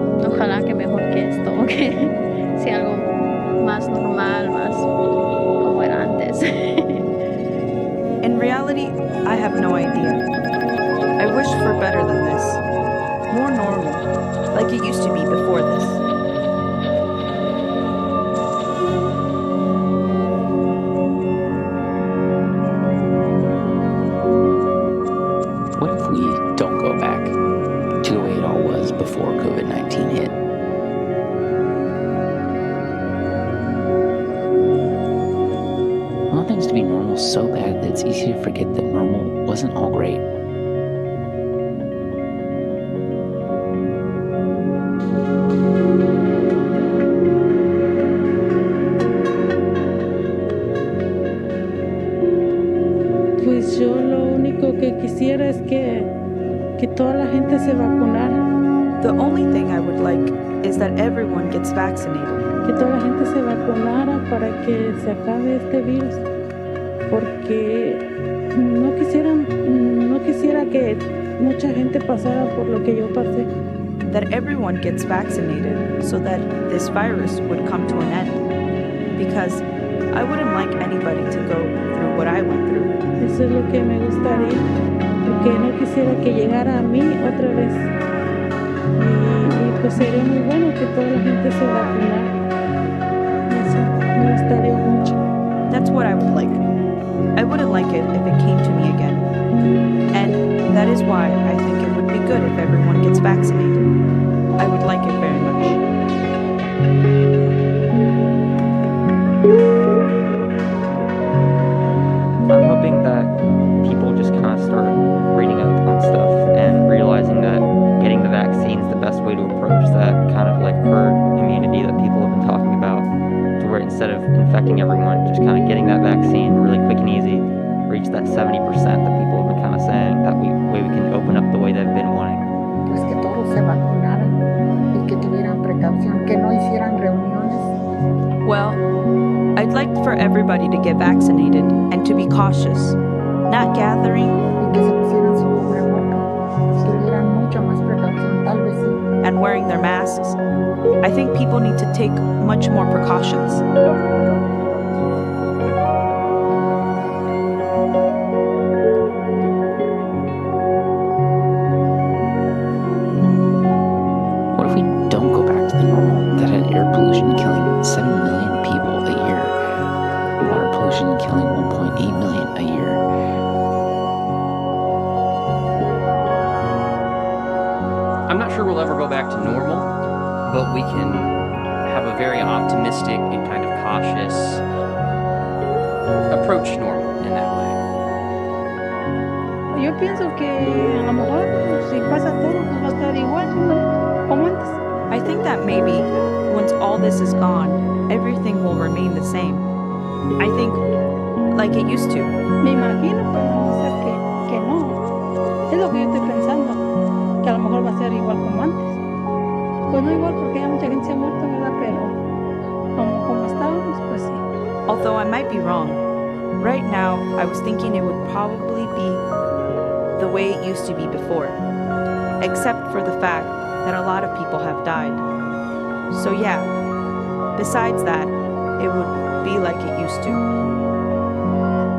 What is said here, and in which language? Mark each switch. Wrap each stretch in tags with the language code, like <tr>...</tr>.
<es>Ojalá que mejor que esto, que sea algo más normal, más como era antes.</es> <en>In reality, I have no idea. I wish for better than this. More normal, like it used to be before this. What if we don't go back to the way it all was before COVID-19 hit? I want things to be normal so bad that it's easy to forget that normal wasn't all great.</en> <es>Pues yo lo único que quisiera es que toda la gente se vacunara.</es> <en>The only thing I would like is that everyone gets vaccinated.</en> <es>Que toda la gente se vacunara para que se acabe este virus. Porque no quisiera que mucha gente pasara por lo que yo pasé.</es> <en>That everyone gets vaccinated so that this virus would come to an end. Because I wouldn't like anybody to go through what I went through.</en> <es>Eso es lo que me gustaría, porque no quisiera que llegara a mí otra vez. Y pues sería muy bueno que toda la gente se vacunara. Eso me gustaría mucho.</es> <en>That's what I would like. I wouldn't like it if it came to me again. And that is why I think it would be good if everyone gets vaccinated. I would like it very much. I'm hoping that people just kind of start reading up on stuff and realizing that getting the vaccine is the best way to approach that kind of like herd immunity that people have been talking about, to where instead of infecting everyone, just kind of getting that vaccine really quick and easy, reach that 70% that people have been kind of saying, that way we can open up the way they've been wanting.</en> <es>Pues que todos se vacunaran y que tuvieran precaución, que no hicieran reuniones.</es> <en>Well, I'd like for everybody to get vaccinated and to be cautious, not gathering,</en> <es>Y que se pusieran su cubreboca, tuvieran mucha más precaución, tal vez sí.</es> <en>and wearing their masks. I think people need to take much more precautions. What if we don't go back to the normal that had air pollution killing 7 million people a year, water pollution killing 1.8 million a year? I'm not sure we'll ever go back to normal, but we can have a very optimistic and kind of cautious approach to normal in that way.</en> <es>Yo pienso que a lo mejor si pasa todo pues va a estar igual como antes.</es> <en>I think that maybe once all this is gone, everything will remain the same. I think like it used to.</en> <es>Me imagino, pero no sé que no. Es lo que yo estoy pensando, que a lo mejor va a ser igual como antes. Pues no igual porque ya mucha gente se ha muerto, ¿verdad? Pero como estábamos, pues sí.</es> <en>Although I might be wrong. Right now, I was thinking it would probably be the way it used to be before, except for the fact that a lot of people have died. So yeah, besides that, it would be like it used to.</en>